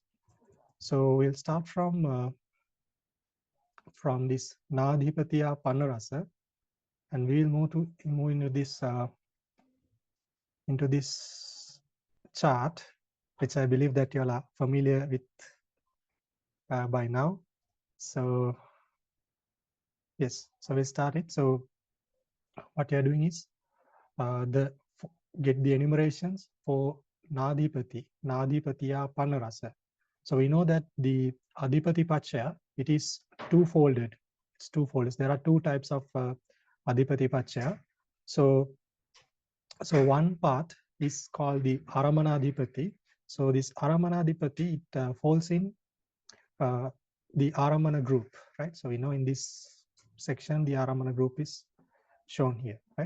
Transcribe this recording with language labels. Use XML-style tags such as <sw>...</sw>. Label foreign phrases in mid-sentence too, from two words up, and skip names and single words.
<en>So we'll start from this</en> <pi>naadhipatiyā pannarasa,</pi> <en>and we will move into this chart, which I believe that you all are familiar with by now. So yes, so we'll start it. So what you are doing is get the enumerations for</en> <pi>naadhipatiyā pannarasa.</pi> <en>So we know that the</en> <pi>adhipati paccaya,</pi> <en>it is two-folded. It's two-folded. There are two types of</en> <pi>adhipati paccaya.</pi> <en>So one part is called the aramanadhipati. So this aramanadhipati, it falls in the aramana group, right? So we know in this section the aramana group is shown here, right?</en>